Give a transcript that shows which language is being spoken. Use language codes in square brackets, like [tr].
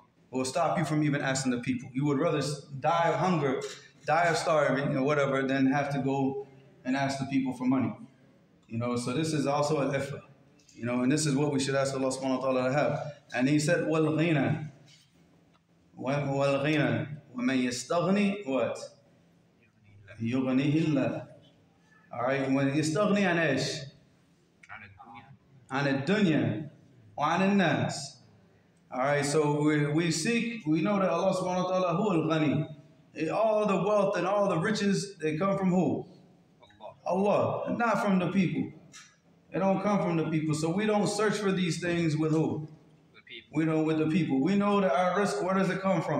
[en] Will stop you from even asking the people. You would rather die of hunger, die of starving, whatever, than have to go and ask the people for money. So this is also an ifa. And this is what we should ask Allah subhanahu wa ta'ala to have. And he said, [ar] وَالْغِنَى وَالْغِنَى وَمَنْ يَسْتَغْنِي what? يُغْنِهِ اللَّهِ. [en] All right, when [ar] يستغني عن ايش؟ عن الدنيا وعن الناس. [en] All right, so we know that Allah subhanahu wa ta'ala huwa al-ghani. All the wealth and all the riches, they come from who? Allah, not from the people. They don't come from the people. So we don't search for these things with who? The people. We know with the people. We know that our risk, where does it come from?